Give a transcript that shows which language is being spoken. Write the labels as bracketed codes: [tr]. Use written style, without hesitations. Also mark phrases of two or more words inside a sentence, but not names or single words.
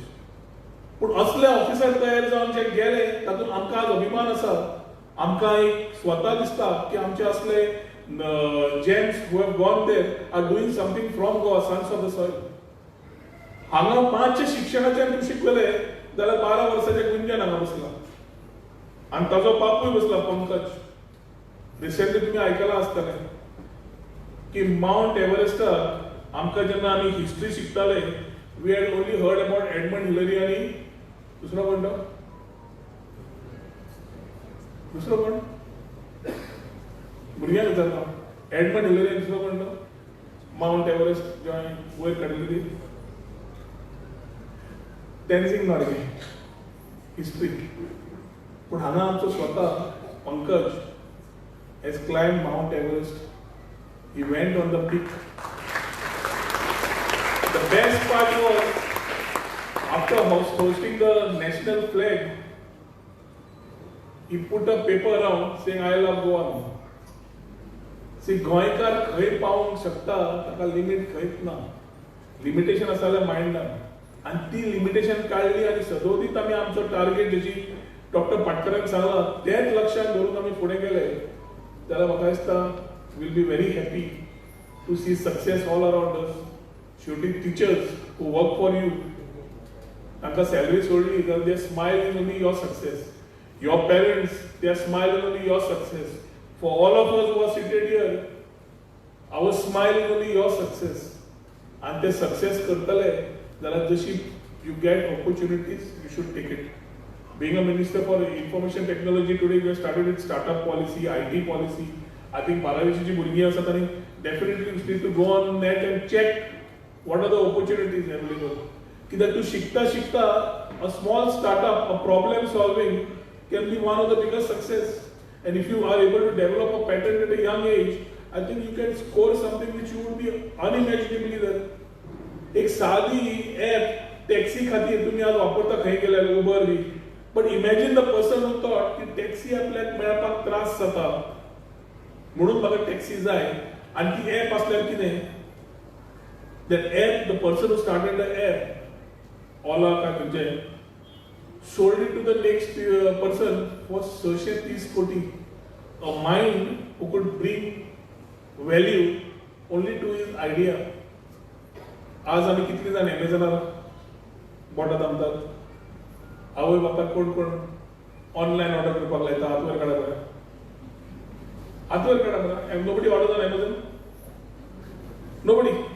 [kok] पूण असले ऑफिसर तयार जावन जे गेले तातूंत आमकां आज अभिमान आसा. आमकां एक स्वता दिसता की आमचे असले [en] gems who have gone there are doing something from Goa, sons of the soil. [kok] हांगा 5 शिक्षणाच्यान तूं शिकले जाल्यार 12 वर्साच्या गुंजन हांगा बसला आनी ताजो बापूय बसला पंकज. रिसेंटली तुम्ही आयकलां आसतलें की माउंट एव्हरेस्टार आमकां जेन्ना आमी हिस्ट्री शिकताले [en] we had only heard about [kok] एडमंड हिलरी आनी दुसरो कोण तो दुसरो कोण भुरग्यांक विचारता एडमंड हिलरी आनी दुसरो कोण तो माउंट एव्हरेस्ट जो हांवें वयर काडली ती तेन्झिंग नॉर्गे हिस्ट्री. पूण हांगा आमचो स्वता पंकज [en] has climbed [kok] Mount Everest. [en] He went on the peak. The best part was after hosting the national flag, he put a paper around saying I love Goa now. See, [kok] गोंयकार खंय पावूंक शकता ताका लिमिट खंयच ना. लिमिटेशन आसा जाल्यार मायंड ना आनी ती लिमिटेशन काडली आनी सदोदीत आमी आमचो टार्गेट जशी डॉक्टर पाटकरान सांगला तेच लक्षात धरून आमी फुडें गेले जाल्यार म्हाका दिसता [en] will be very happy to see success all around us. शेवटी teachers who work for you [kok] तांकां सॅलरी सोडली जाल्यार [en] they smile in only your success. your parents they are smile in only your success. for all of us who are seated here our smile in only your success. [kok] आनी ते सक्सेस करतले जाल्यार जशी [en] you get opportunities you should take it. Being a minister for information technology today, we have started with startup policy, IT policy. I think [kok] बारावीची जी भुरगीं आसा तांणी [en] definitely need to go on net and check what are the opportunities available. [kok] कित्याक तूं शिकता शिकता [en] a small startup, a problem solving can be one of the biggest success. And if you are able to develop a patent at a young age, I think you can score something which you would be unimaginably there. [kok] एक साधी ॲप टॅक्सी खातीर तुमी आज वापरता खंय गेल्यार उबर बी. [en] But imagine the person who thought [kok] की टॅक्सी आपल्याक मेळपाक त्रास जाता म्हणून म्हाका टॅक्सी जाय आनी ती ॲप आसल्यार कितें [en] that app, the person who started the app Ola [kok] काय खंयचे [en] sold it to the next person for 630 कोटी. A mind who could bring value only to his idea. [kok] आज आमी कितली जाण एमेझॉनार बोटां दामतात. आवय बापाक कोण कोण [en] online order [kok] करपाक लायता हात वयर काडा बरं. हात वयर काडा बरं. [en] Have nobody ordered on Amazon? Nobody.